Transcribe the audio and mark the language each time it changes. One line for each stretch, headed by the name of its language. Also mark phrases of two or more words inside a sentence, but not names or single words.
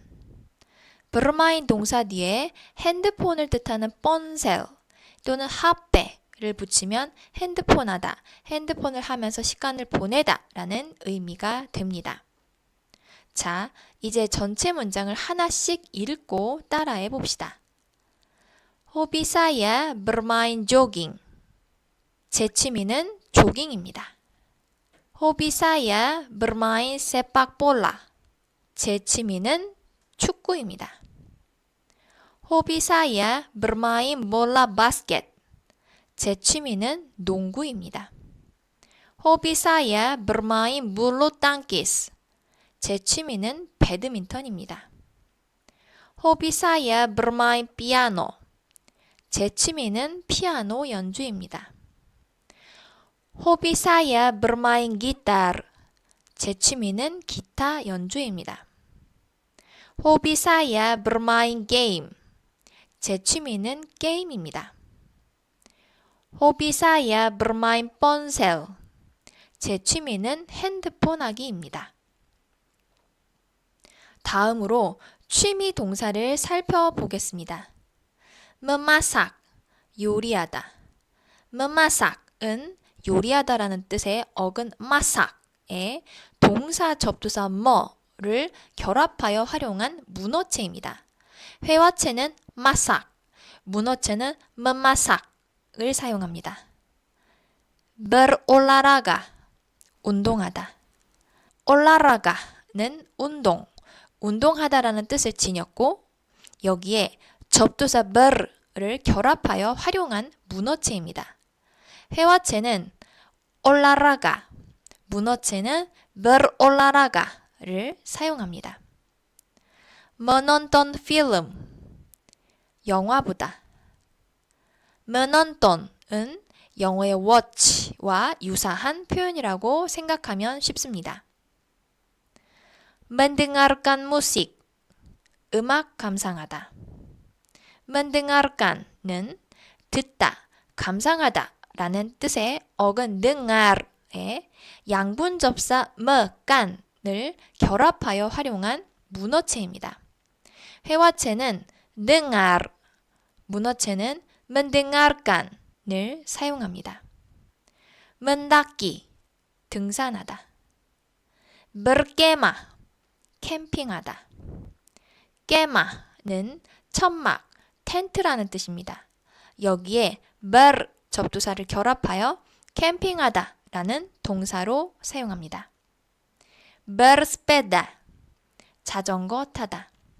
Korean: bermain 동사 뒤에 핸드폰을 뜻하는 ponsel 또는 HP를 붙이면 핸드폰 하다, 핸드폰을 하면서 시간을 보내다 라는 의미가 됩니다. 자, 이제 전체 문장을 하나씩 읽고 따라해 봅시다.
Indonesian: Hobi saya bermain jogging.
Korean: 제 취미는 조깅입니다.
Indonesian: Hobi saya bermain sepak bola.
Korean: 제 취미는 축구입니다.
Indonesian: Hobi saya bermain bola basket.
Korean: 제 취미는 농구입니다.
Indonesian: Hobi saya bermain bulu tangkis.
Korean: 제 취미는 배드민턴입니다.
Indonesian: Hobi saya bermain piano.
Korean: 제 취미는 피아노 연주입니다.
Indonesian: Hobi saya bermain gitar.
Korean: 제 취미는 기타 연주입니다.
Indonesian: Hobi saya bermain game.
Korean: 제 취미는 게임입니다.
Indonesian: Hobi saya bermain ponsel.
Korean: 제 취미는 핸드폰 하기입니다. 다음으로 취미 동사를 살펴보겠습니다. memasak, 요리하다. memasak은 요리하다라는 뜻의 어근 masak에 동사 접두사 뭐를 결합하여 활용한 문어체입니다. 회화체는 masak, 문어체는 memasak을 사용합니다. berolahraga, 운동하다. olahraga는 운동, 운동하다라는 뜻을 지녔고 여기에 접두사 ber를 결합하여 활용한 문어체입니다. 회화체는 olahraga, 문어체는 berolahraga를 사용합니다.
Indonesian: menonton film,
Korean: 영화 보다. menonton은 영어의 watch와 유사한 표현이라고 생각하면 쉽습니다.
Indonesian: mendengarkan musik,
Korean: 음악 감상하다. mendengarkan은 듣다, 감상하다 라는 뜻의 어근 dengar의 양분 접사 me간을 결합하여 활용한 문어체입니다. 회화체는 dengar, 문어체는 mendengarkan을 사용합니다. mendaki, 등산하다. berkemah, 캠핑하다. kemah는 천막, 텐트라는 뜻입니다. 여기에 ber 접두사를 결합하여 캠핑하다 라는 동사로 사용합니다. bersepeda, 자전거 타다.